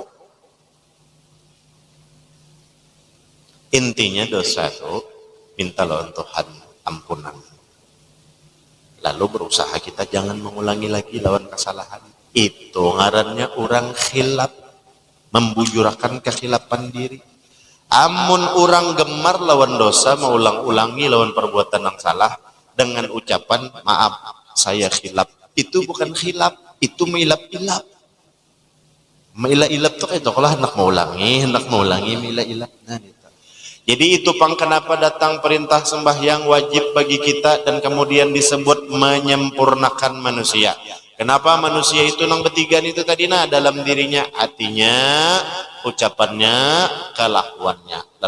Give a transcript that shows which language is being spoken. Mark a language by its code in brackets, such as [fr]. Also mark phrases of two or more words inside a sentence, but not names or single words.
[bjn] Intinya dosa itu minta lawan Tuhan ampunan. Lalu berusaha kita jangan mengulangi lagi lawan kesalahan. Itu ngarannya orang khilaf, membujurakan kekhilapan diri. Amun orang gemar lawan dosa, mengulang-ulangi lawan perbuatan yang salah dengan ucapan maaf saya khilaf. [id] Itu bukan khilaf, [bjn] itu meilap-ilap. Meilap-ilap itu kayak kalau hendak mengulangi, meilap-ilap. [id] Nah, itu. [bjn] Jadi itu pang kenapa datang perintah sembahyang wajib bagi kita dan kemudian disebut menyempurnakan manusia. Kenapa manusia itu nang betigan itu tadi dalam dirinya, hatinya, ucapannya, kelakuannya.